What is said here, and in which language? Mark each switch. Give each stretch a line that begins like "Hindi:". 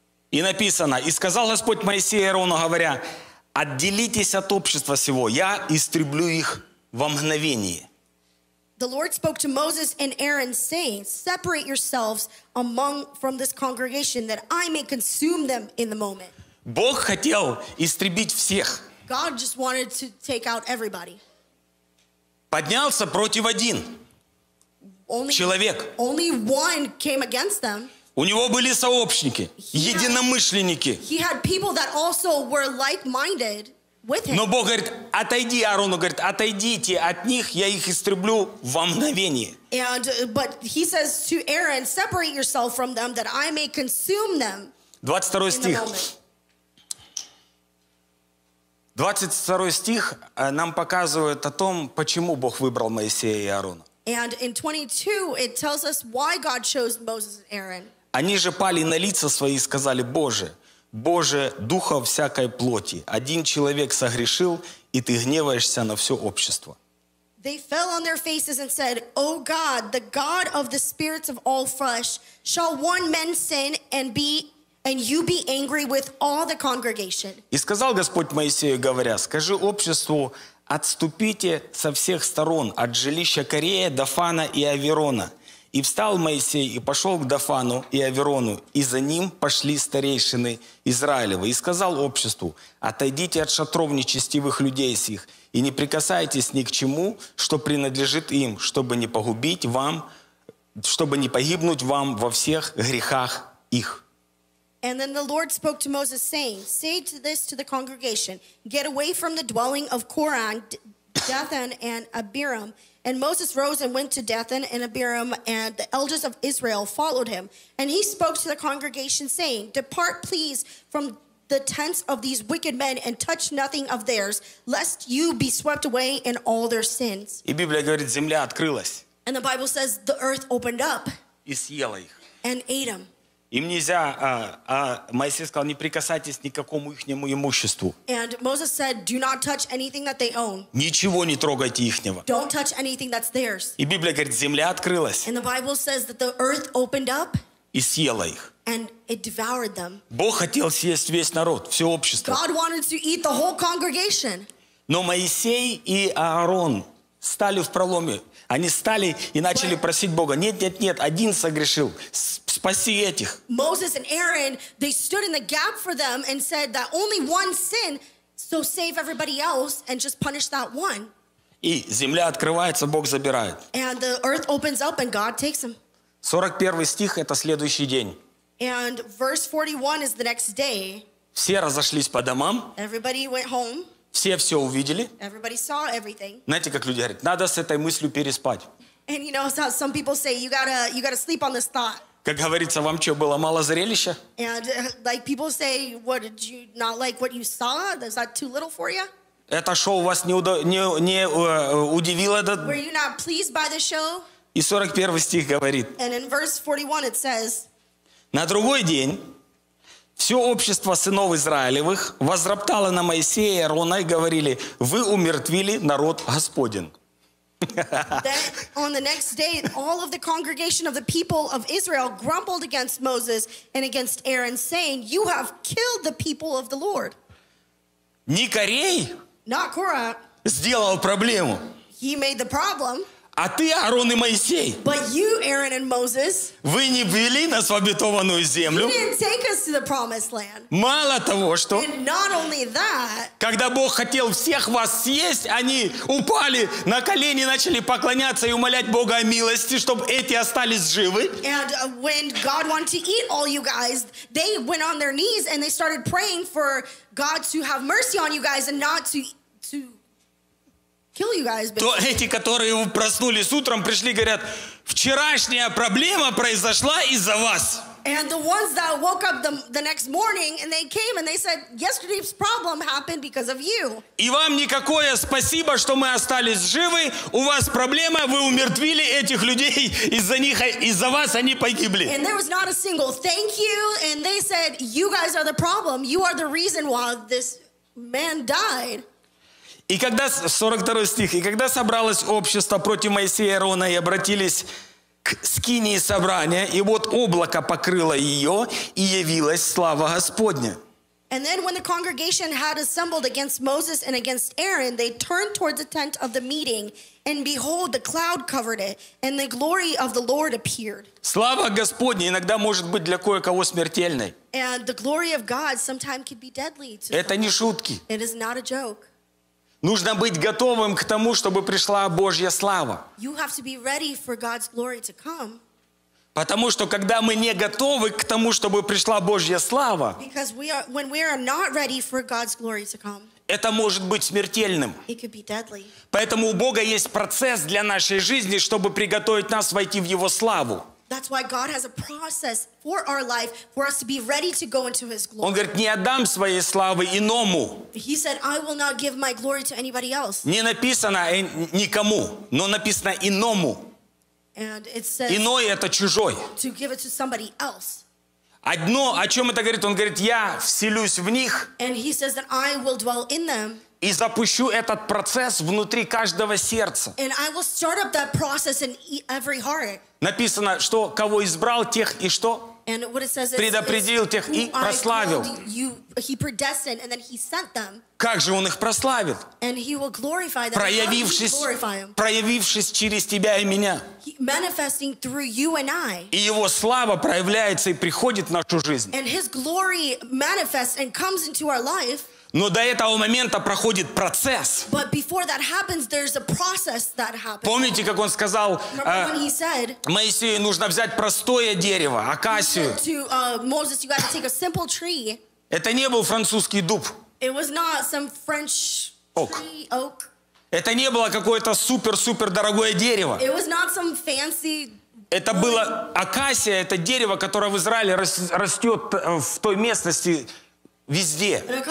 Russian: И написано, и сказал Господь Моисею и Аарону, говоря, отделитесь от общества сего, я истреблю их во мгновение.
English: The Lord spoke to Moses and Aaron, saying, separate yourselves from this congregation that I may consume them in the moment.
Russian: Бог хотел истребить всех.
English: God just wanted to take out everybody.
Russian: Поднялся против один человек.
English: Only one came against them.
Russian: У него были сообщники, единомышленники.
English: He had people that also were like-minded.
Russian: Но Бог говорит, отойди, Аарону говорит, отойдите от них, я их истреблю во мгновение.
English: But he says to Aaron, separate yourself from them, that I may consume them.
Russian: 22 стих. 22 стих нам показывает о том, почему Бог выбрал Моисея и Аарона.
English: And in 22, it tells us why God chose Moses and Aaron.
Russian: Они же пали на лица свои и сказали, Боже, Боже, духа всякой плоти, один человек согрешил, и ты гневаешься на все общество.
English: They fell on their faces and said, O God, the God of the spirits of all flesh, shall one man sin and be and you be angry with all the congregation?
Russian: И сказал Господь Моисею, говоря, скажи обществу, отступите со всех сторон от жилища Корея, Дафана и Аверона. И встал Моисей и пошел к Дафану и Аверону, и за ним пошли старейшины Израилевы. И сказал обществу, отойдите от шатров нечестивых людей сих, и не прикасайтесь ни к чему, что принадлежит им, чтобы не погибнуть вам во всех грехах их.
English: And then the Lord spoke to Moses, saying, Say to this to the congregation, Get away from the dwelling of Korah, Dathan, and Abiram. And Moses rose and went to Dathan and Abiram, and the elders of Israel followed him. And he spoke to the congregation, saying, Depart, please, from the tents of these wicked men, and touch nothing of theirs, lest you be swept away in all their sins.
Russian: И Библия говорит, земля открылась.
English: And the Bible says, the earth opened up.
Russian: И съела их.
English: And ate them.
Russian: Им нельзя, а Моисей сказал, не прикасайтесь ни к какому ихнему имуществу.
English: And Moses said, do not touch anything that they own.
Russian: Ничего не трогайте ихнего.
English: Don't touch anything that's theirs.
Russian: И Библия говорит, земля открылась.
English: And the Bible says that the earth opened up.
Russian: И съела их.
English: And it devoured them.
Russian: Бог хотел съесть весь народ, все общество.
English: God wanted to eat the whole congregation.
Russian: Но Моисей и Аарон стали в проломе. Они стали и начали просить Бога. Нет, нет, нет, один согрешил. Спаси этих.
English: Moses and Aaron, they stood in the gap for them and said that only one sin, so save everybody else and just punish that one.
Russian: И земля открывается, Бог забирает.
English: And the earth opens up and God takes them.
Russian: 41 стих, это следующий день.
English: And verse 41 is the next day.
Russian: Все разошлись по домам.
English: Everybody went home.
Russian: Все все увидели.
English: Everybody saw everything.
Russian: Знаете, как люди говорят, надо с этой мыслью переспать.
English: And you know how some people say, you gotta sleep on this thought.
Russian: Как говорится, вам что, было мало зрелища?
English: And like people say, what, did you not like what you saw? Is that too little for you?
Russian: Это шоу вас не удивило?
English: Were you not pleased by the show?
Russian: И 41 стих говорит.
English: And in verse 41 it says,
Russian: на другой день все общество сынов Израилевых возроптало на Моисея и Аарона и говорили, вы умертвили народ Господен.
English: On the next day, all of the congregation of the people of Israel grumbled against Moses and against Aaron, saying, you have killed the people of the Lord.
Russian: Не Корей.
English: Not Korah.
Russian: Сделал проблему.
English: He made the problem.
Russian: А ты, Аарон и Моисей,
English: but you, Aaron and Moses,
Russian: вы не вели нас в обетованную землю.
English: You didn't take us to the promised land.
Russian: Мало того, что
English: and not only that,
Russian: когда Бог хотел всех вас съесть, они упали на колени, начали поклоняться и умолять Бога о милости, чтобы эти остались живы.
English: And when God wanted to eat all you guys, they went on their knees and they started praying for God to have mercy on you guys and not to kill you guys,
Russian: то эти, которые проснулись утром, пришли и говорят, вчерашняя проблема произошла из-за вас.
English: And the ones that woke up the next morning and they came and they said, yesterday's problem happened because of you.
Russian: И вам никакое спасибо, что мы остались живы. У вас проблема, вы умертвили этих людей. Из-за них, из-за вас они погибли.
English: And there was not a single thank you. And they said, you guys are the problem. You are the reason why this man died.
Russian: И когда, 42 стих, и когда собралось общество против Моисея и Аарона и обратились к скинии собрания, и вот облако покрыло ее, и явилась слава Господня.
English: And then when the congregation had assembled against Moses and against Aaron, they turned towards the tent of the meeting, and behold, the cloud covered it, and the glory of the Lord appeared.
Russian: Слава Господня иногда может быть для кое-кого смертельной.
English: And the glory of God sometimes could be deadly.
Russian: Это
English: someone.
Russian: Не шутки.
English: It is not a joke.
Russian: Нужно быть готовым к тому, чтобы пришла Божья слава.
English: You have to be ready for God's glory to come.
Russian: Потому что когда мы не готовы к тому, чтобы пришла Божья слава,
English: because we are, when we are not ready for God's glory to come,
Russian: это может быть смертельным.
English: It could be deadly.
Russian: Поэтому у Бога есть процесс для нашей жизни, чтобы приготовить нас войти в Его славу.
English: That's why God has a process for our life for us to be ready to go into His glory.
Russian: Он говорит, не отдам своей славы иному.
English: He said, I will not give my glory to anybody else.
Russian: Не написано никому, но написано иному.
English: And it says,
Russian: иной это чужой.
English: To give it to somebody else.
Russian: Одно, о чем это говорит? Он говорит, я вселюсь в них.
English: And he says that I will dwell in them.
Russian: И запущу этот процесс внутри каждого сердца.
English: And I will start up that process in every heart.
Russian: Написано, что кого избрал, тех и что?
English: And what it says is,
Russian: предопределил тех и прославил.
English: He predestined and then he sent them.
Russian: Как же он их прославил?
English: And he will glorify them.
Russian: Проявившись через тебя и меня.
English: Manifesting through you and I.
Russian: И его слава проявляется и приходит в нашу жизнь.
English: And his glory manifests and comes into our life.
Russian: Но до этого момента проходит процесс.
English: But before that happens, there's a process that happens.
Russian: Помните, как он сказал, Моисею нужно взять простое дерево, акацию.
English: To, Moses, you got to take a simple tree.
Russian: Это не был французский дуб.
English: It was not some French tree, oak.
Russian: Это не было какое-то супер-супер дорогое дерево.
English: It was not some fancy.
Russian: Это было акация, это дерево, которое в Израиле растет в той местности везде.